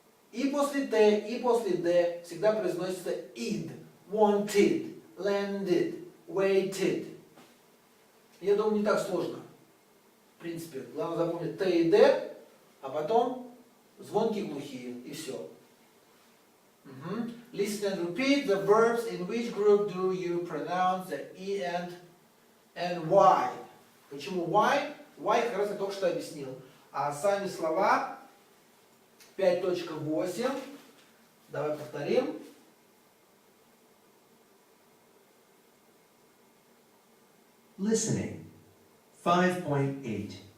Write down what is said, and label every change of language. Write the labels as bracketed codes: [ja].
[ru] И после т, и после д всегда произносится id. [en] Wanted, landed, waited. [ru] Я думаю, не так сложно. В принципе, главное запомнить т и д, а потом звонкие глухие, и все. [en] Listen and repeat the verbs. In which group do you pronounce the E and Y? [ru] Почему Y? Why как раз я только что объяснил. А сами слова 5.8. Давай повторим. [en] Listening. 5.8.